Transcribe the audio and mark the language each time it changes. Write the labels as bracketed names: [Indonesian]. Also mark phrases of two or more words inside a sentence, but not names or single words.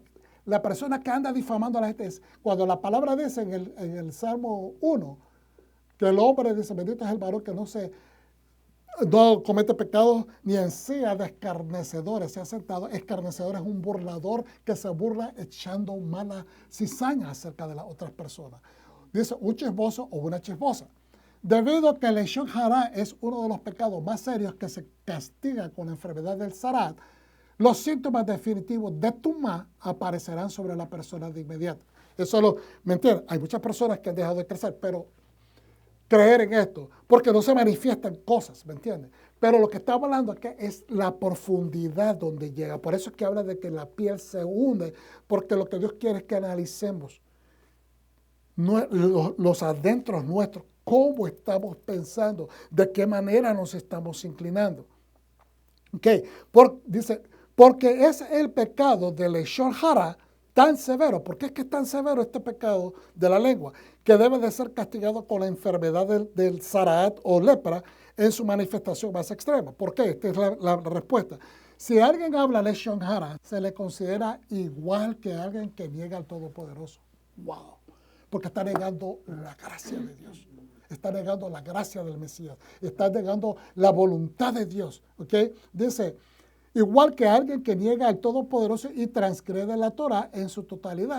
[Spanish] La persona que anda difamando a la gente es, cuando la palabra dice en el Salmo 1, que el hombre dice, bendito es el varón que no comete pecados ni en sí de escarnecedores, se ha sentado. Escarnecedor es un burlador que se burla echando mala cizaña acerca de las otras personas. Dice un chismoso o una chismosa. Debido a que el [Hebrew] לשון הרע [Spanish] es uno de los pecados más serios que se castiga con la enfermedad del zarat, los síntomas definitivos de tumá aparecerán sobre la persona de inmediato. Eso ¿me entiendes? Hay muchas personas que han dejado de crecer, pero creer en esto, porque no se manifiestan cosas, ¿me entiendes? Pero lo que estamos hablando aquí es la profundidad donde llega. Por eso es que habla de que la piel se hunde, porque lo que Dios quiere es que analicemos los adentros nuestros, cómo estamos pensando, de qué manera nos estamos inclinando. Okay. Dice, porque es el pecado del [Hebrew] לשון הרע [Spanish] tan severo. ¿Por qué es que es tan severo este pecado de la lengua? Que debe de ser castigado con la enfermedad del zarat o lepra en su manifestación más extrema. ¿Por qué? Esta es la respuesta. Si alguien habla [Hebrew] לשון הרע, [Spanish] se le considera igual que alguien que niega al Todopoderoso. ¡Wow! Porque está negando la gracia de Dios. Está negando la gracia del Mesías. Está negando la voluntad de Dios. ¿Ok? Dice, igual que alguien que niega al Todopoderoso y transgrede la Torah en su totalidad.